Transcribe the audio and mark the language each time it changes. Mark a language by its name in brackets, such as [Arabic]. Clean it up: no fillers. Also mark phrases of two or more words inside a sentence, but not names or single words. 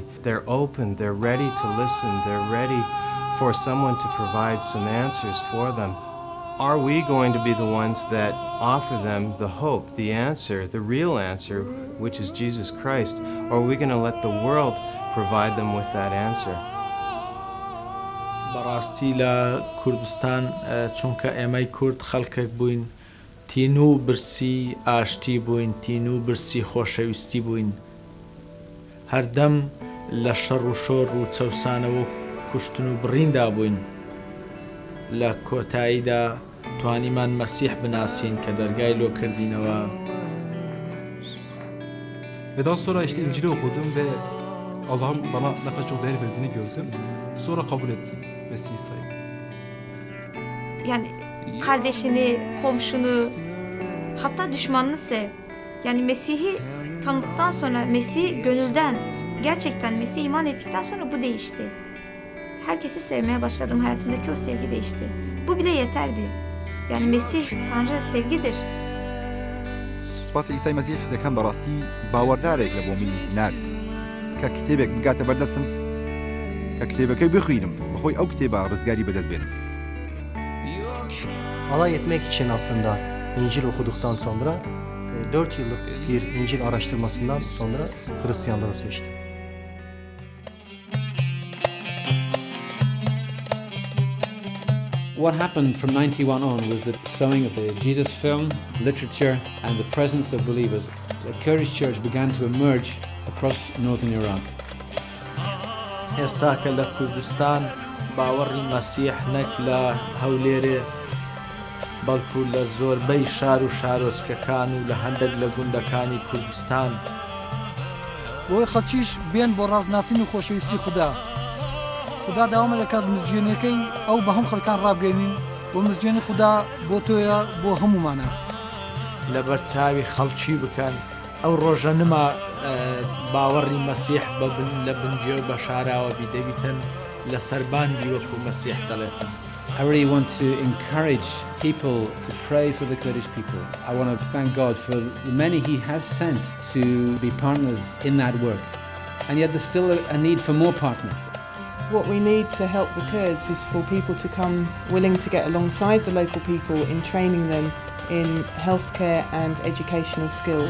[English] They're open, they're ready to listen, they're ready for someone to provide some answers for them. Are we going to be the ones that offer them the hope, the answer, the real answer, which is Jesus Christ? Or are we going to let the world provide them with that answer? [Central Kurdish] بەڕاستی لە کوردستان چونکە ئێمەی کورد خەڵکێک بووین، تین و برسی ئاشتی بووین، تین و برسی خۆشەویستی بووین. هەردەم لە شەڕ و شۆڕ و چەوسانەوە کوشتن و بڕیندا بووین. لە کۆتاییدا توانیمان مەسیح بناسین کە دەرگای لۆ کردینەوە. [Turkish] Ve daha sonra işte İncil'i okudum ve Allah'ın bana ne kadar çok değer verdiğini gördüm. Sonra kabul ettim Mesih İsa'yı. Yani kardeşini, komşunu, hatta düşmanını sev. Yani Mesih'i tanıdıktan sonra, Mesih'i gönülden, gerçekten Mesih'e iman ettikten sonra bu değişti. Herkesi sevmeye başladım, hayatımdaki o sevgi değişti. Bu bile yeterdi. Yani Mesih, Tanrı sevgidir. [Central Kurdish] سپاس عیسی مسیح دەکەم بەڕاستی باوەڕدارێک لە بۆ من نرد کە کتێبێک بگاتە بەردەستم کە کتێبەکەی بخوێنم بەخۆی ئەو کتێبە ڕزگاری بەدەست bێنم. [Turkish] Alay etmek için aslında İncil okuduktan sonra 4 yıllık bir İncil araştırmasından sonra Hristiyanlığı seçtim. [English] What happened from 91 on was the sowing of the Jesus film, literature, and the presence of believers. A Kurdish church began to emerge across northern Iraq. [Central Kurdish] ئێستا کە لە کوردستان باوەڕی مەسیح نەک لە هەولێرێ بەڵکو لە زۆربەی شار و شارۆچکەکان و لە هەندێک لە گوندەکانی کوردستان بۆی خەڵکیش بێن بۆ ڕازناسین و خۆشەویستی خوددا. خوددا داوامە دەکات مزگیێنەکەی ئەو بە هەم خەڵکان ڕابگەێنین بۆ مزگیێنی خوددا بۆ تۆیە بۆ هەمومانە. لەبەر چاوی خەڵکی بکەن ئەو ڕۆژە نما باوەڕی مەسیح ببن لە بنجێ و بە شاراوە بیدەبیتن لە سەرباندی وەکو مەسیح دەڵێتن. [English] I really want to encourage people to pray for the Kurdish people. I want to thank God for the many He has sent to be partners in that work. And yet there's still a need for more partners. What we need to help the Kurds is for people to come willing to get alongside the local people in training them in healthcare and educational skills.